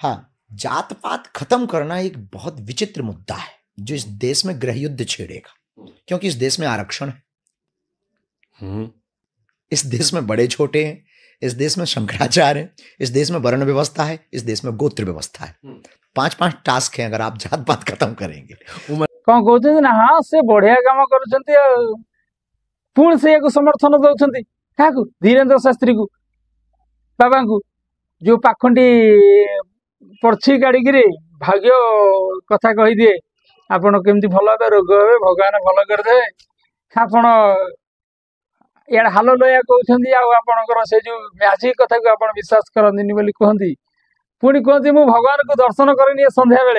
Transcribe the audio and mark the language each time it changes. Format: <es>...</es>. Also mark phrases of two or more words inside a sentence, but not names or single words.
<hi>हाँ, जात पात खत्म करना एक बहुत विचित्र मुद्दा है जो इस देश में गृह युद्ध छेड़ेगा, क्योंकि इस देश में आरक्षण है, इस देश में बड़े छोटे हैं, इस देश में शंकराचार्य है, इस देश में वर्ण व्यवस्था है, इस देश में गोत्र व्यवस्था है। 5-5 टास्क हैं अगर आप जात पात खत्म करेंगे।</hi> <or>କ'ଣ କହୁଛନ୍ତି ନା, ହଁ ସେ ବଢିଆ କାମ କରୁଛନ୍ତି, ଆଉ ପୁଣି ସେଇଆକୁ ସମର୍ଥନ ଦଉଛନ୍ତି। କାହାକୁ? ଧୀରେନ୍ଦ୍ର ଶାସ୍ତ୍ରୀକୁ, ବାବାଙ୍କୁ, ଯୋଉ ପାଖଣ୍ଡି ପର୍ଛି କାଢିକିରି ଭାଗ୍ୟ କଥା କହିଦିଏ, ଆପଣ କେମିତି ଭଲ ହେବେ, ରୋଗ ହେବେ, ଭଗବାନ ଭଲ କରିଦେବେ, ଆପଣ ଇଆଡେ ହାଲ ଲୟା କହୁଛନ୍ତି, ଆଉ ଆପଣଙ୍କର ସେ ଯୋଉ ମ୍ୟାଜିକ କଥାକୁ ଆପଣ ବିଶ୍ୱାସ କରନ୍ତିନି ବୋଲି କୁହନ୍ତି, ପୁଣି କୁହନ୍ତି ମୁଁ ଭଗବାନଙ୍କୁ ଦର୍ଶନ କରିନି ଏ ସନ୍ଧ୍ୟା ବେଳେ।</or>